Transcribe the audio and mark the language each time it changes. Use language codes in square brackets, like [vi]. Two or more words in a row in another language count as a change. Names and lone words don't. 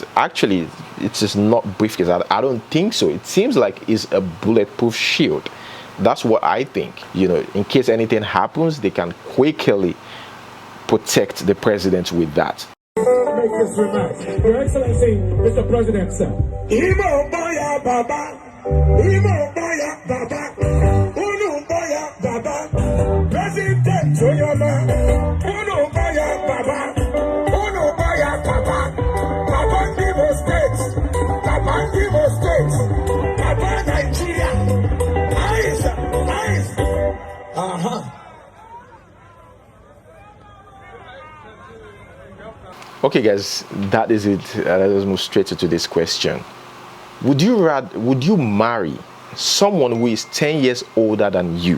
[en] Actually, it is not briefcase. I don't think so. It seems like it's a bulletproof shield. That's what I think. You know, in case anything happens, they can quickly protect the president with that. Make this remark. Your Excellency, Mr. President, sir. Imo Baya Baba, Imo Baya Baba, Unu Baya Baba, President Soyoma, Unu Baya Baba, Unu Baya Baba, Baba Imo State, Baba Imo State, Baba Nigeria, Nice. Okay, guys, that is it. Let us move straight to this question. Would you marry someone who is 10 years older than you?